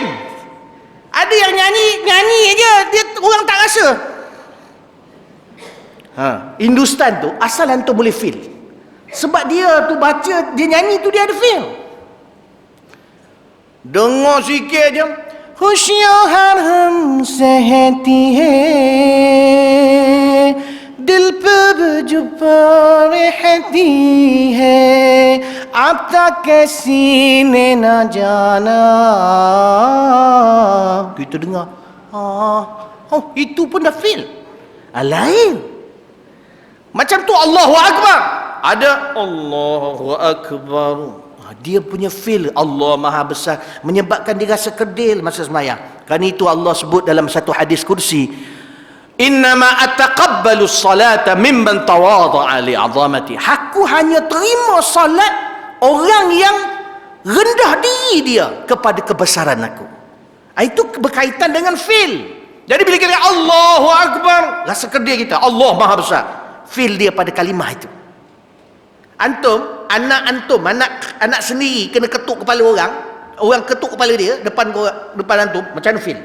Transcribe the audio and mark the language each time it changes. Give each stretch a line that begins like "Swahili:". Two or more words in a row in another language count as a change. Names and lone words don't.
Malay: Ada yang nyanyi aja, dia orang tak rasa. Hindustan tu asal antum boleh feel, sebab dia tu baca, dia nyanyi tu dia ada feel. Dengar sikit je,
Hindi: होशियार हमसे रहती है, दिल पे जो रहती है, अब तक किसी ने ना जाना.
Malay: Kita dengar, itu pun dah feel. Lain. Macam tu
Arabic: الله أكبر,
Malay: ada
Arabic: الله أكبر,
Malay: dia punya feel Allah Maha Besar, menyebabkan dia rasa kedil masa sembahyang. Kan itu Allah sebut dalam satu hadis kursi,
Arabic: إنما أتقبل الصلاة ممن تواضع لعظمتي.
Malay: Aku hanya terima salat orang yang rendah diri dia kepada kebesaran aku. Itu berkaitan dengan feel. Jadi bila kita
Arabic: الله أكبر,
Malay: rasa kedil kita, Allah Maha Besar, feel dia pada kalimah itu. Anak sendiri kena ketuk kepala orang ketuk kepala dia depan antum, macam mana feel?